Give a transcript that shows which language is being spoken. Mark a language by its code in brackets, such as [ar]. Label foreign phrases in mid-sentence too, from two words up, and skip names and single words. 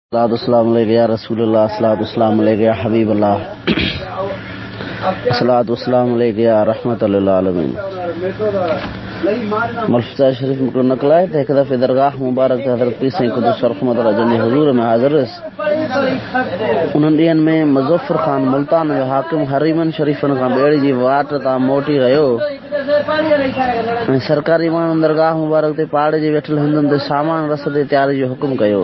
[ar] السلام عليك يا رسول الله، السلام عليك يا حبيب الله، السلام عليك يا رحمة للعالمين. [sd] मलफूज़ा शरीफ में नक़ल आहे त हिकु दफ़े दरगाह मुबारक ते हज़रत पीर साईं क़ुद्दुस रहमतुल्लाह जन जे हुज़ूर में हाज़िर हुयसि। उन्हनि ॾींहंनि में मुज़फ़्फ़र ख़ान मुल्तान जो हाकिम हरीमन शरीफ़नि खां ॿेड़ी जी वाट तां मोटी रहियो ऐं सरकारी माण्हुनि दरगाह मुबारक ते पाड़े जे वेठल हिंदुनि ते सामान रस ते तयारी जो हुकुम कयो।